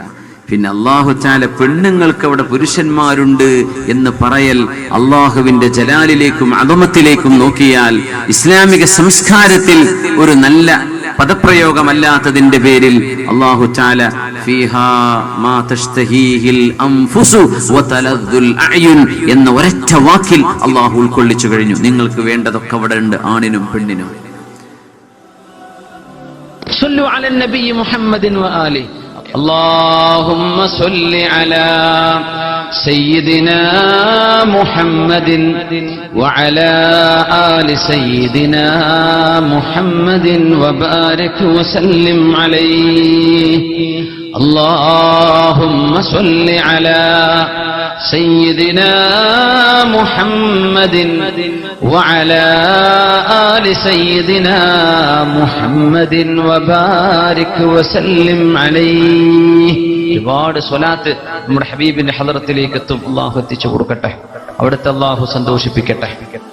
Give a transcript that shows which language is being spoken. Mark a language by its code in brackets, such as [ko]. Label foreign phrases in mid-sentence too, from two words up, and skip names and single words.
[ml] പിന്നെ [ar] الله تعالى [ml] പെണ്ണുങ്ങൾക്ക് അവിടെ പുരുഷന്മാരുണ്ട് എന്ന് പറയൽ അല്ലാഹുവിന്റെ ജലാലിലേക്കും അദമത്തിലേക്കും നോക്കിയാൽ ഇസ്ലാമിക സംസ്കാരത്തിൽ ഒരു നല്ല പദപ്രയോഗമല്ലാത്തതിന്റെ പേരിൽ [ar] الله تعالى فيها ما تشتهيه الأنفس وتلذ الأعين [ml] എന്ന ഒരൊറ്റ വാക്കിൽ അല്ലാഹു ഉൾക്കൊള്ളിച്ചു കഴിഞ്ഞു. നിങ്ങൾക്ക് വേണ്ടതൊക്കെ അവിടെ ഉണ്ട്, ആണിനും പെണ്ണിനും. [ar] صلوا على النبي محمد وآل. اللهم صل على سيدنا محمد وعلى آل سيدنا محمد وبارك وسلم عليه. اللهم صل على سيدنا محمد وعلى آل سيدنا محمد وبارك وسلم عليه. [ml] ഒരുപാട് സ്വലാത്ത് നമ്മുടെ ഹബീബിന്റെ ഹളറത്തിലേക്ക് എത്തും. അല്ലാഹു എത്തിച്ചു കൊടുക്കട്ടെ, അവിടുത്തെ അല്ലാഹു സന്തോഷിപ്പിക്കട്ടെ.